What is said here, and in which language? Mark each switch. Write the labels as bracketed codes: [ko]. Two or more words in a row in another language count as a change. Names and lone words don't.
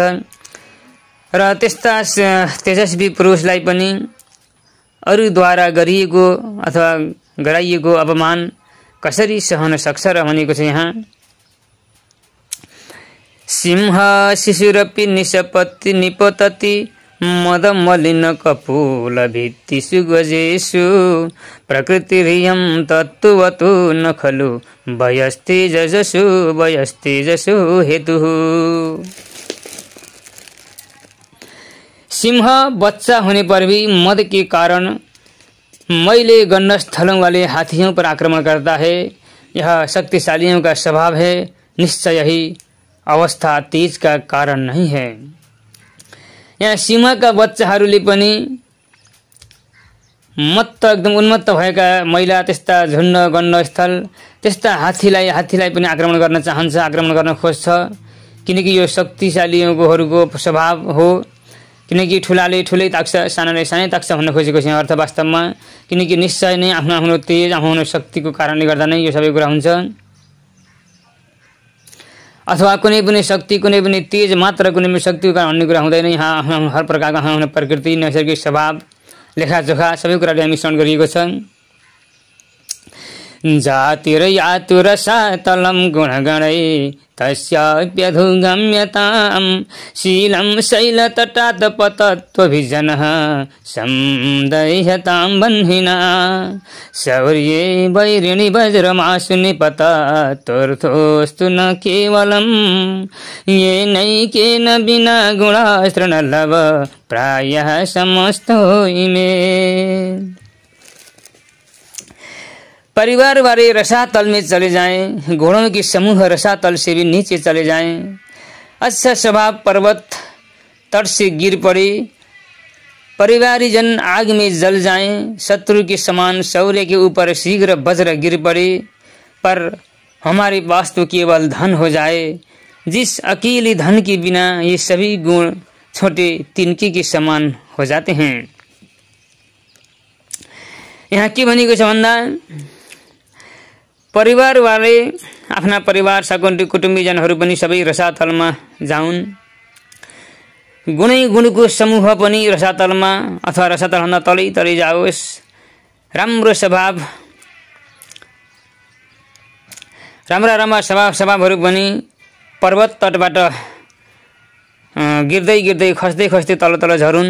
[ne] र त्यस्ता तेजस्वी पुरुषलाई पनि अरूद्वारा गरिएको अथवा गराइएको अपमान कसरी सहन सक्छ र भनेको छ यहाँ। [sa] सिंह शिशुरपि निपतति मद मलिन कपूल भित्तिषु गजेषु प्रकृतिरियं तत्त्वतो न खलु वयस्तेजसु हेतुः। [hi] सिंह बच्चा होने पर भी मद के कारण मैले गण्ड स्थलों वाले हाथियों पर आक्रमण करता है। यह शक्तिशालियों का स्वभाव है, निश्चय ही अवस्था तेज का कारण नहीं है। [ne] यहाँ सिंहका बच्चाहरूले पनि मत्त एकदम उन्मत्त भएका महिला त्यस्ता झुण्ड गण्ड स्थल त्यस्ता हात्तीलाई पनि आक्रमण गर्न चाहन्छ, आक्रमण गर्न खोज्छ। किनकि यो शक्तिशालीहरूको स्वभाव हो। किनकि ठुलाले ठुलै ताक्छ, सानाले सानै ताक्छ भन्न खोजेको छ अर्थ वास्तवमा। किनकि निश्चय नै आफ्नो आफ्नो तेज, आफ्नो आफ्नो शक्तिको कारणले गर्दा नै यो सबै कुरा हुन्छ। अथवा कुनै पनि शक्ति, कुनै पनि तेज मात्र कुनै पनि शक्तिको कारण अन्य कुरा हुँदैन। यहाँ हर प्रकारका हुने प्रकृति, नैसर्गिक स्वभाव, लेखाजोखा सबै कुराले हामी स्मरण गरिएको छ। [sa] जातिरयातुरसातलं गुणगणै तस्याप्यधुगम्यतां शीलं शैलतटात् पतत्वभिजनः संदह्यतां बह्निना शौर्ये वैरिणि वज्रमाशु निपततुर्थोऽस्तु न केवलं येनैकेन विना गुणास्तृणलव प्रायः समस्तो इमे। [hi] परिवार वाले रसातल में चले जाएं, घोड़ों की समूह रसातल से भी नीचे चले जाएं। अच्छा स्वभाव पर्वत तट से गिर पड़े, परिवारी जन आग में जल जाएं। शत्रु के समान शौर्य के ऊपर शीघ्र वज्र गिर पड़े, पर हमारे पास तो केवल धन हो जाए। जिस अकेले धन के बिना ये सभी गुण छोटे तिनके के समान हो जाते हैं। [ne] यहाँ के भनेको छ भन्दा [hi] परिवार वाले [ne] आफ्ना परिवार सकुटुम्बी कुटुम्बीजनहरू पनि सबै रसातलमा जाउन्। गुणै गुणको समूह पनि रसातलमा अथवा रसातलभन्दा तलै तलै जाओस्। राम्रो स्वभाव, राम्रा स्वभावहरू पनि पर्वत तटबाट गिर्दै गिर्दै खस्दै खस्दै तल तल झरुन्।